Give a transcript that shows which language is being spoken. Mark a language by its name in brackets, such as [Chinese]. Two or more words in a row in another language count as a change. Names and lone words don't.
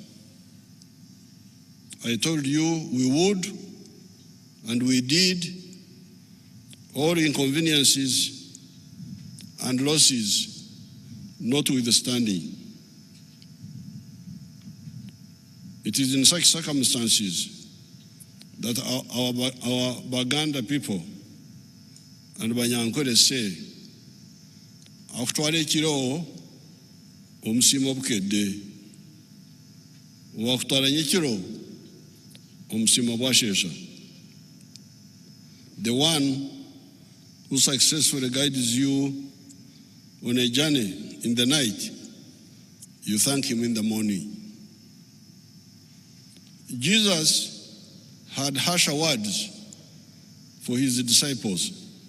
[English] I told you we would, and we did, all inconveniences and losses notwithstanding. It is in such circumstances that our Baganda people and Banyankore say, [Nyankole] Aktwale kiro omusimo bukedde, wakutwala nyekiro omusimo bwashesha. [English] The one who successfully guides you on a journey in the night, you thank him in the morning. Jesus had harsher words for his disciples.